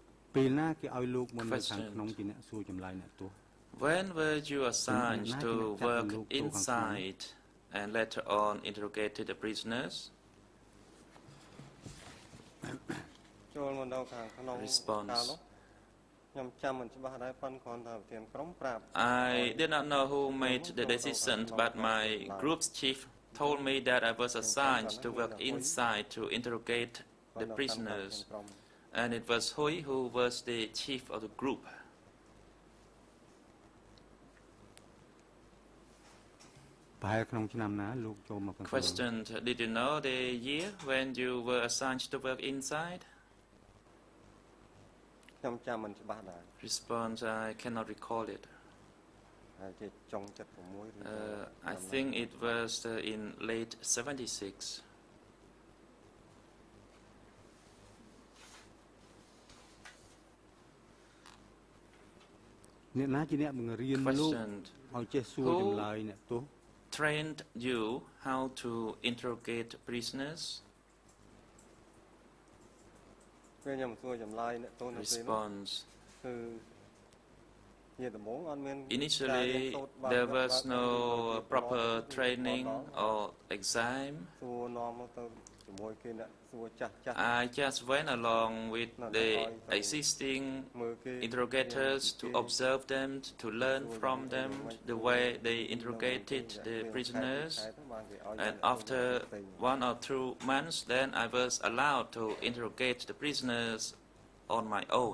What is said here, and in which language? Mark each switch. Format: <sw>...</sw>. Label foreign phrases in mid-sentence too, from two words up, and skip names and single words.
<km>ពេលណាគេឲ្យលោកមកនៅខាងក្នុងជាអ្នកសួរចម្លើយអ្នកទោស</km> <en>When were you assigned to work inside and later on interrogated the prisoners?</en> <km>ចូលមកដល់ខាងក្នុង</km> <en>Response.</en> <km>ខ្ញុំចាំមិនច្បាស់ដែរប៉ុន្តែគ្រាន់តែប្រធានក្រុមប្រាប់</km> <en>I did not know who made the decision, but my group's chief told me that I was assigned to work inside to interrogate the prisoners, and it was Hui who was the chief of the group.</en> <km>ប្រហែលក្នុងឆ្នាំណាលោកចូលមកក្នុង</km> <en>Question: Did you know the year when you were assigned to work inside?</en> <km>ខ្ញុំចាំមិនច្បាស់ដែរ</km> <en>Response: I cannot recall it.</en> <km>ហើយជាចុង76 ឬ</km> <en>I think it was in late 76.</en> <km>អ្នកណាជាអ្នកបង្រៀនលោក</km> <en>Question:</en> <km>ឲ្យចេះសួរចម្លើយអ្នកទោស</km> <en>Trained you how to interrogate prisoners?</en> <km>ពេលខ្ញុំសួរចម្លើយអ្នកទោសនៅពេលនោះ</km> <en>Response:</en> <km>គឺជាដំបូងអត់មាន</km> <en>Initially, there was no proper training or exam.</en> <km>សួរនាំមកទៅជាមួយគេអ្នកសួរចាស់ចាស់</km> <en>I just went along with the existing</en> <km>មើលគេ</km> <en>interrogators to observe them, to learn from them the way they interrogated the prisoners. And after 1 or 2 months, then I was allowed to interrogate the prisoners on my own.</en>